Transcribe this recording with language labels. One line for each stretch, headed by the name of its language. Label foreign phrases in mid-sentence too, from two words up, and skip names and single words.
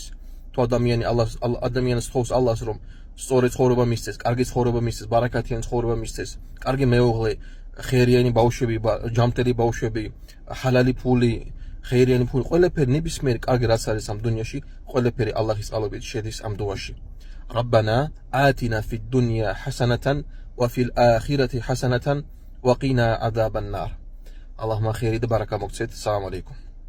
Georgian: თუ ადამიანს სთხოვს ალლას, რომ სწორი ცხოვრება მისცეს, კარგი ცხოვრება მისცეს, ბარაკათიანი ცხოვრება მისცეს, კარგი მეუღლე, ხერიანი ბავშვები, ჯამტელი ბავშვები, ჰალალი ფული, ხერიანი ფული, ყველაფერი ნებისმიერი კარგი რაც არის ამ დუნიაში, ყველაფერი ალლაჰის წყალობით შედის ამ დუაში.
Arabic: ربنا آتنا في الدنيا حسنة وفي الآخرة حسنة وقنا عذاب النار. اللهم خير
Georgian: და ბარაკა მოგცეთ.
Arabic: سلام عليكم.